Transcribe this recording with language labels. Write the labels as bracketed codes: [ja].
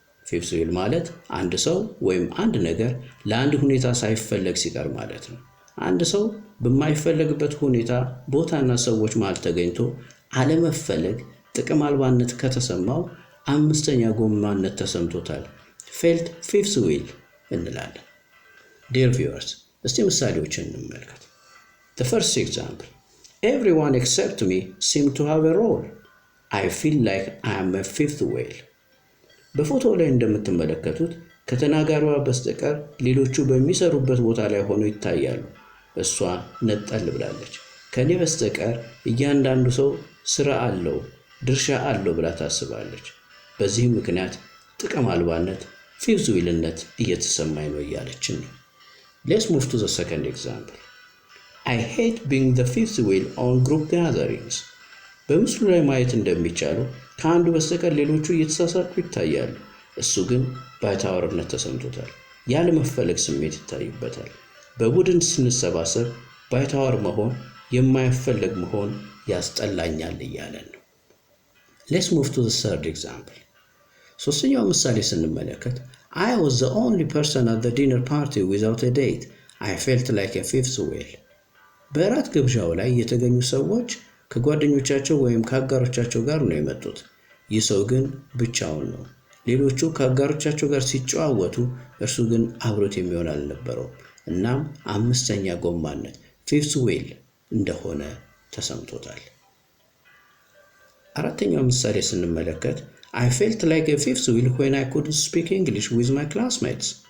[am] ፊፍዝ ዊል ማለት አንድ ሰው ወይም አንድ ነገር ለአንድ ሁኔታ ሳይፈለግ ሲቀር ማለት ነው። አንድ ሰው በማይፈለግበት ሁኔታ ቦታና ሰዎች መሃል ተገኝቶ አለመፈለግ ጥቅም አልባነት ከተሰማው አምስተኛ ጎማነት ተሰምቶታል። ፌልት ፊፍዝ ዊል እንላለን። [en] Dear viewers, [am] እስቲ ምሳሌዎችን እንመልከት። [en] The first example. Everyone except me seem to have a role. I feel like I am a fifth wheel. [am] በፎቶው ላይ እንደምትመለከቱት ከተናጋሪዋ በስተቀር ሌሎቹ በሚሰሩበት ቦታ ላይ ሆነው ይታያሉ። እሷ ነጠል ብላለች። ከኔ በስተቀር እያንዳንዱ ሰው ስራ አለው፣ ድርሻ አለው ብላ ታስባለች። በዚህም ምክንያት ጥቅም አልባነት ፊፍዝ ዊልነት እየተሰማኝ ነው እያለችን ነው። [en] Let's move to the second example. I hate being the fifth wheel on group gatherings. [am] በምስሉ ላይ ማየት እንደሚቻለው ከአንዱ በስተቀር ሌሎቹ እየተሳሳቁ ይታያሉ። እሱ ግን ባይታወርነት ተሰምቶታል። ያለ መፈለግ ስሜት ይታይበታል። በቡድን ስንሰባሰብ ባይታወር መሆን የማይፈለግ መሆን ያስጠላኛል እያለን ነው። [en] Let's move to the third example. [am] ሶስተኛው ምሳሌ ስንመለከት [en] I was the only person at the dinner party without a date. I felt like a fifth wheel. [am] በራት ግብዣው ላይ የተገኙ ሰዎች ከጓደኞቻቸው ወይም ከአጋሮቻቸው ጋር ነው የመጡት። ይህ ሰው ግን ብቻውን ነው። ሌሎቹ ከአጋሮቻቸው ጋር ሲጨዋወቱ እርሱ ግን አብሮት የሚሆን አልነበረውም። እናም አምስተኛ ጎማነት ፊፍዝ ዊል እንደሆነ ተሰምቶታል። አራተኛው ምሳሌ ስንመለከት [en] I felt like a fifth wheel when I couldn't speak English with my classmates.